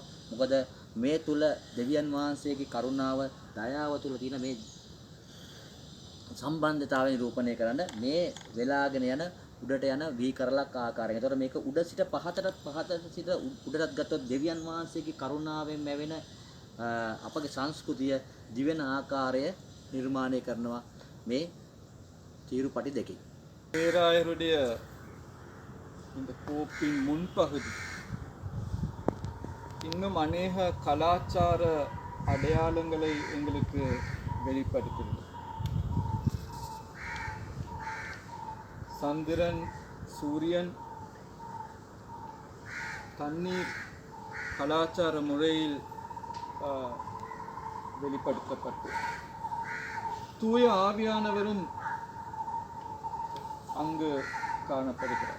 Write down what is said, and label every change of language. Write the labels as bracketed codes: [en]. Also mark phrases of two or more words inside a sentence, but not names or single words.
[si] මොකද මේ තුල දෙවියන් වහන්සේගේ කරුණාව, දයාව තුල තියෙන මේ සම්බන්ධතාවය නිරූපණය කරන්න මේ වෙලාගෙන යන උඩට යන වී කරලක් ආකාරයෙන්. ඒතකොට මේක උඩ සිට පහතට සිට උඩටත් ගත්තොත් දෙවියන් වහන්සේගේ කරුණාවෙන් ලැබෙන අපගේ සංස්කෘතිය දිවෙන ආකාරය නිර්මාණය කරනවා මේ තීරුපටි දෙකෙන්. [ta] பேராயருடைய இந்த கோப்பின் முன்பகுதி இன்னும் அநேக கலாச்சார அடையாளங்களை எங்களுக்கு வெளிப்படுத்துகிறது. சந்திரன், சூரியன், தண்ணீர் கலாச்சார முறையில் வெளிப்படுத்தப்பட்டு தூய ஆவியானவரும் அங்கு காணப்படுகிறார்.